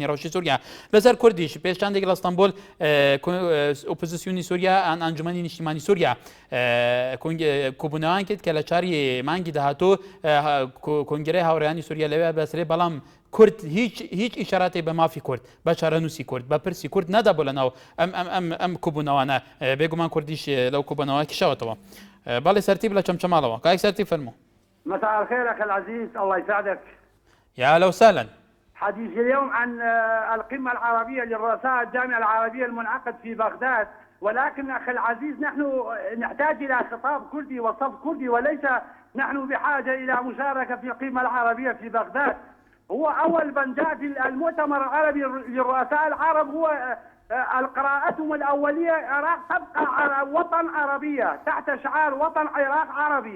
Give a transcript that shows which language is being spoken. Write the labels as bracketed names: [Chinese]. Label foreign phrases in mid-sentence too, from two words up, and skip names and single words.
[Central Kurdish] ڕەوشی سووریا لەسەر کوردیش پێشتاندێک لە ئەستانبول ئۆپۆزیسیۆنی سووریا ئەنجومەنی نیشتیمانی سووریا کۆبوونەوەیان کرد کە لە چاری مانگی داهاتوو کۆنگرەی هاوڕێیانی سووریا لەوێ بەسرێ بەڵام کورد هیچ ئیشاراتی بە مافی کورد بە چارەنووسی کورد بە پرسی کورد نەدابوو لەناو ئەم کۆبوونەوەانە بێگومان کوردیش لەو کۆبوونەوە کشەوەتەوە بەڵێ سەرتیب لە چەمچەماڵەوە کاک سەرتی فەرموو [Arabic] مساء الخير أخي العزيز الله يسعدك يا أهلا وسهلا حديث اليوم عن القمة العربية للرؤساء الجامعة العربية المنعقد في بغداد ولكن أخي العزيز نحن نحتاج إلى خطاب كردي وصف كردي وليس نحن بحاجة إلى مشاركة في القمة العربية في بغداد هو أول من جاء في المؤتمر العربي للرؤساء العرب هو القراءتهم الأولية العراق تبقى وطن عربية تحت شعار وطن عراق عربي.